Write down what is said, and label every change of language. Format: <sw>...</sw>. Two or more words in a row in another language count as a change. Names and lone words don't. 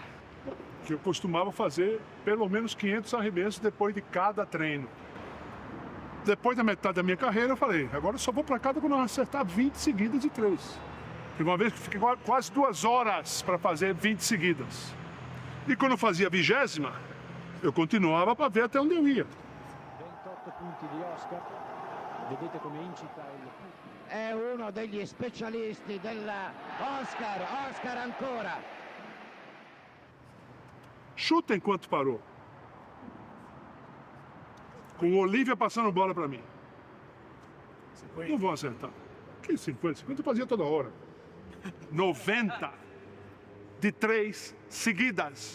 <pt>Que eu costumava fazer pelo menos 500 arremessos depois de cada treino. Depois da metade da minha carreira, eu falei, agora eu só vou para casa quando eu acertar 20 seguidas de 3. Teve uma vez que fiquei quase 2 horas para fazer 20 seguidas. E quando eu fazia a 20ª, eu continuava para ver até onde eu ia.</pt> <it>28 punti di Oscar. Vedete come incita il... È uno degli specialisti della Oscar ancora.</it> <pt>Chuta enquanto parou. Com Olívia passando bola para mim. 50. Não vou acertar. Que 50? 50 eu fazia toda hora. 90 de 3 seguidas.</pt>